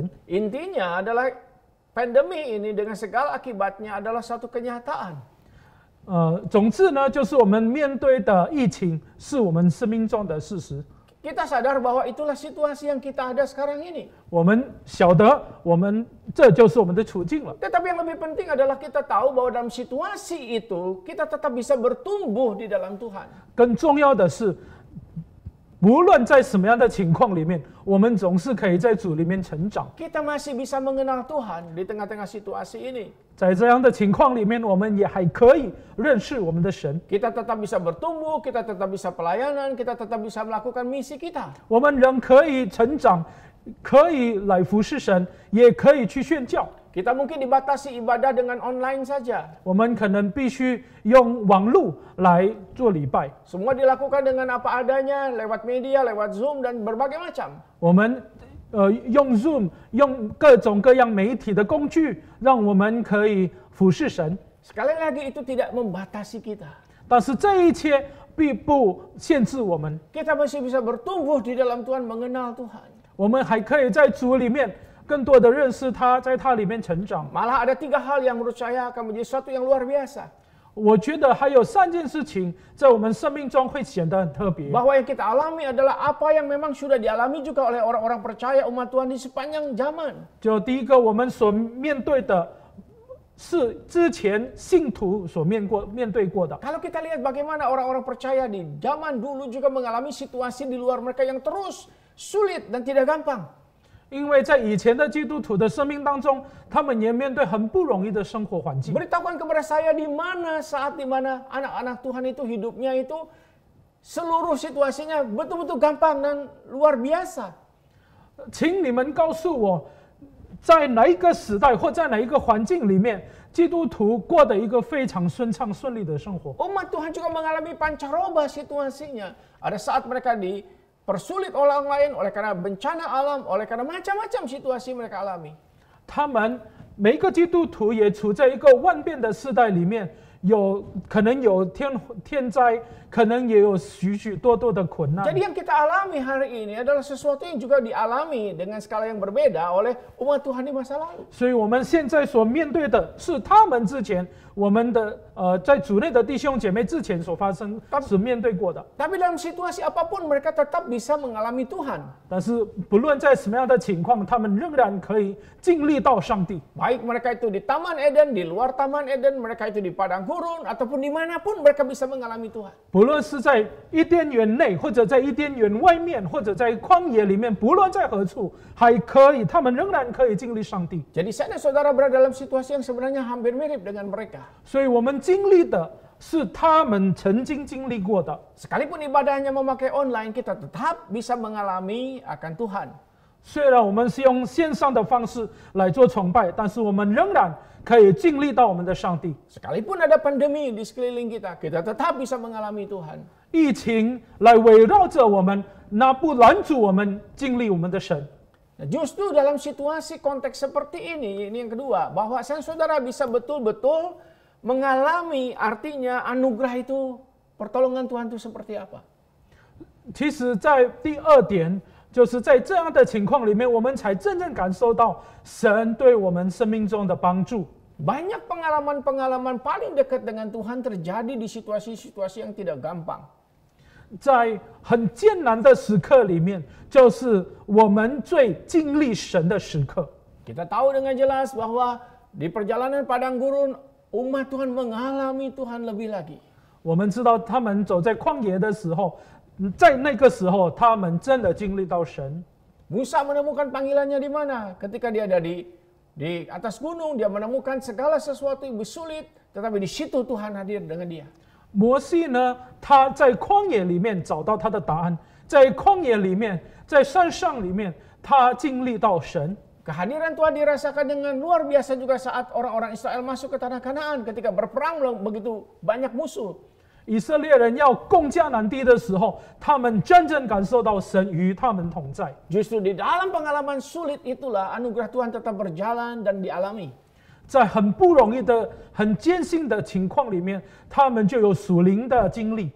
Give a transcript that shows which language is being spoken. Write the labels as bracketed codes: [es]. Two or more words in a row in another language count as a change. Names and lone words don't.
[id] Intinya adalah pandemi ini dengan segala akibatnya adalah satu kenyataan. [zh] 总之呢，就是我们面对的疫情是我们生命中的事实。 [id] Kita sadar bahwa itulah situasi yang kita ada sekarang ini. [zh] 我们晓得，这就是我们的处境了。 [id] Tetapi yang lebih penting adalah kita tahu bahwa dalam situasi itu kita tetap bisa bertumbuh di dalam Tuhan. [zh] 更重要的是，无论在什么样的情况里面，我们总是可以在主里面成长。 [id] Kita masih bisa mengenal Tuhan di tengah-tengah situasi ini. [zh] 在这样的情况里面，我们也还可以认识我们的神。 [id] Kita tetap bisa bertumbuh, kita tetap bisa pelayanan, kita tetap bisa melakukan misi kita. [zh] 我们仍可以成长，可以来服侍神，也可以去宣教。 [id] Kita mungkin dibatasi ibadah dengan online saja. [zh] 我们可能必须用网络来做礼拜。 [id] Semua dilakukan dengan apa adanya, lewat media, lewat Zoom, dan berbagai macam. [zh] 我们用 Zoom， 用各种各样媒体的工具，让我们可以服侍神。 [id] Sekali lagi itu tidak membatasi kita. [zh] 但是这一切并不限制我们， [id] Kita masih bisa bertumbuh di dalam Tuhan, mengenal Tuhan. [zh] 我们还可以在主里面更多的认识他，在他里面成长。 [id] Malah ada 3 hal yang menurut saya akan menjadi sesuatu yang luar biasa. [zh] 我觉得还有3件事情在我们生命中会显得很特别。 [id] Bahwa yang kita alami adalah apa yang memang sudah dialami juga oleh orang-orang percaya umat Tuhan di sepanjang zaman. [zh] 就第一个，我们所面对的是之前信徒所面对过的。 [id] Kalau kita lihat bagaimana orang-orang percaya di zaman dulu juga mengalami situasi di luar mereka yang terus sulit dan tidak gampang. [zh] 因为在以前的基督徒的生命当中，他们也面对很不容易的生活环境。 [id] Beritahukan kepada saya di mana saat di mana anak-anak Tuhan itu hidupnya itu seluruh situasinya betul-betul gampang dan luar biasa. [zh] 请你们告诉我，在哪一个时代或在哪一个环境里面，基督徒过的一个非常顺畅顺利的生活？ [id] Umat Tuhan juga mengalami pancaroba situasinya. Ada saat mereka dipersulit oleh orang lain, oleh karena bencana alam, oleh karena macam-macam situasi mereka alami. [zh] 他们每一个基督徒也处在一个万变的世代里面，可能有天灾，可能也有许许多多的困难。 [id] Jadi yang kita alami hari ini adalah sesuatu yang juga dialami dengan skala yang berbeda oleh umat Tuhan di masa lalu. [zh] 所以我们现在所面对的是他们之前我们的在主内的弟兄姐妹之前所面对过的。 [id] Tapi dalam situasi apapun mereka tetap bisa mengalami Tuhan. [zh] 但是不论在什么样的情况，他们仍然可以经历到上帝。 [id] Baik mereka itu di Taman Eden, di luar Taman Eden, mereka itu di padang gurun, ataupun dimanapun mereka bisa mengalami Tuhan. [zh] 不论是在伊甸园内，或者在伊甸园外面，或者在旷野里面，不论在何处，他们仍然可以经历上帝。 [id] Jadi saya dan saudara berada dalam situasi yang sebenarnya hampir mirip dengan mereka. [zh] 所以我们经历的是他们曾经经历过的。 [id] Sekalipun ibadahnya memakai online, kita tetap bisa mengalami akan Tuhan. [zh] 虽然我们是用线上的方式来做崇拜，但是我们仍然可以经历到我们的上帝。 [id] Sekalipun ada pandemi di sekeliling kita, kita tetap bisa mengalami Tuhan. [zh] 疫情来围绕着我们，那不拦阻我们经历我们的神。 [id] Nah, justru dalam situasi konteks seperti ini yang kedua, bahwa saudara bisa betul-betul mengalami artinya anugerah itu, pertolongan Tuhan itu seperti apa. [zh] 其实在第2点，就是在这样的情况里面，我们才真正感受到神对我们生命中的帮助。 [id] Banyak pengalaman-pengalaman paling dekat dengan Tuhan terjadi di situasi-situasi yang tidak gampang. [zh] 在很艰难的时刻里面，就是我们最经历神的时刻。 [id] Kita tahu dengan jelas bahwa di perjalanan padang gurun, umat Tuhan mengalami Tuhan lebih lagi. [zh] 我们知道他们走在旷野的时候，在那个时候，他们真的经历到神。 [id] Musa menemukan panggilannya di mana? Ketika dia ada di atas gunung, dia menemukan segala sesuatu yang sulit, tetapi di situ Tuhan hadir dengan dia. [zh] 摩西呢，他在旷野里面找到他的答案，在旷野里面，在山上里面，他经历到神。 [id] Kehadiran Tuhan dirasakan dengan luar biasa juga saat orang-orang Israel masuk ke tanah Kanaan ketika berperang begitu banyak musuh. [zh] 以色列人要攻迦南地的时候，他们真正感受到神与他们同在。 [id] Justru di dalam pengalaman sulit itulah anugerah Tuhan tetap berjalan dan dialami. [zh] 在很不容易的、很艰辛的情况里面，他们就有属灵的经历。